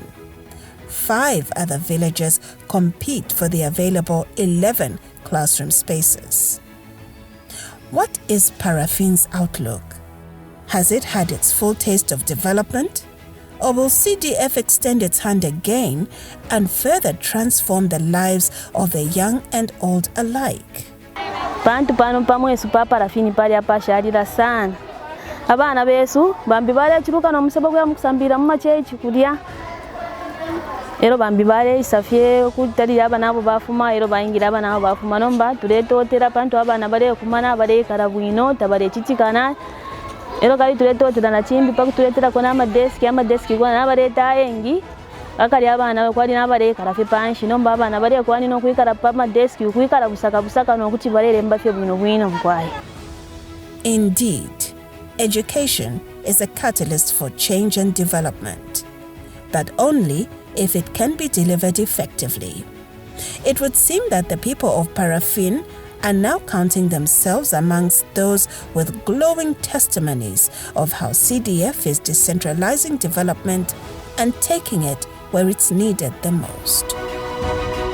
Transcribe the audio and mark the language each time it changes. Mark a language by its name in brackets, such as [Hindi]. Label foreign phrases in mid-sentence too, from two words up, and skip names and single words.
[English] 5 other villages compete for the available 11 classroom spaces. What is Paraffin's outlook? Has it had its full taste of development? Or will CDF extend its hand again and further transform the lives of the young and old alike? [Bemba] Pantu pano pamwesu pa Paraffin pali apashalira sana. Abana besu bambi bale chiruka no musebo kwa mukusambira mumachechi kulya. Ero bambi bale isafye kutali abana abo bafuma ero bayingira abana abo bafuma nomba tuletotera pantu abana bale kumana bale karabwino tabale chichikana. Ero kali tuletotera na chimbi pa kutuletera kona amadeski kwa na bale tayengi. Akali abana kwali nabale karafe panshi nomba abana bale kwani no kuikara pa madeski kuikara busaka no kuti balere mbafye bwino mkwaye. [English] Indeed, education is a catalyst for change and development, but only if it can be delivered effectively. It would seem that the people of Paraffin are now counting themselves amongst those with glowing testimonies of how CDF is decentralizing development and taking it where it's needed the most.